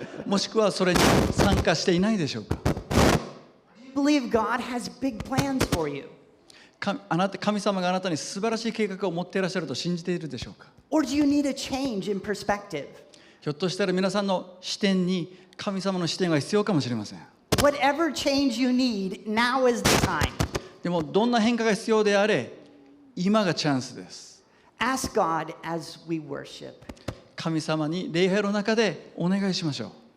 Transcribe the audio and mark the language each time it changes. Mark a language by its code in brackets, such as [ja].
[ja] もしくはそれに参加していないでしょうか。 [en] Believe God has big plans for you? [ja] 神様があなたに素晴らしい計画を持っていらっしゃると信じているでしょうか。 [en] Or do you need a change in perspective? [ja] ひょっとしたら皆さんの視点に神様の視点が必要かもしれません。 [en] Whatever change you need, now is the time. [ja] でもどんな変化が必要であれ、今がチャンスです。 [en] Ask God as we worship. [ja] 神様に礼拝の中でお願いしましょう。